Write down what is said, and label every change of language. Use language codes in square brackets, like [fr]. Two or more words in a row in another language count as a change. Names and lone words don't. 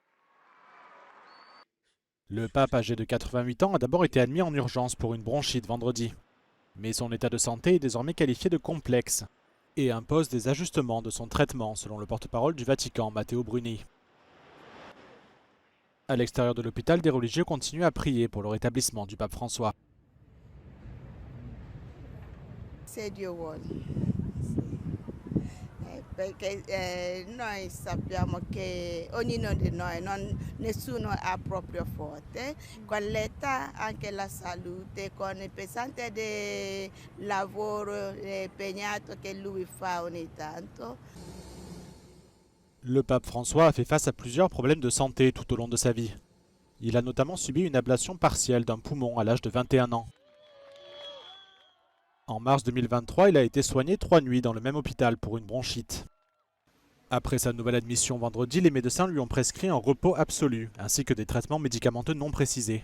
[fr] Le pape âgé de 88 ans a d'abord été admis en urgence pour une bronchite vendredi. Mais son état de santé est désormais qualifié de complexe et impose des ajustements de son traitement, selon le porte-parole du Vatican, Matteo Bruni. À l'extérieur de l'hôpital, des religieux continuent à prier pour le rétablissement du pape François. [it] Se Dio vuole. Perché noi sappiamo che ognuno di noi, nessuno è proprio forte, con l'età anche la salute, con il pesante del lavoro impegnato che lui fa ogni tanto. [fr] Le pape François a fait face à plusieurs problèmes de santé tout au long de sa vie. Il a notamment subi une ablation partielle d'un poumon à l'âge de 21 ans. En mars 2023, il a été soigné 3 nuits dans le même hôpital pour une bronchite. Après sa nouvelle admission vendredi, les médecins lui ont prescrit un repos absolu, ainsi que des traitements médicamenteux non précisés.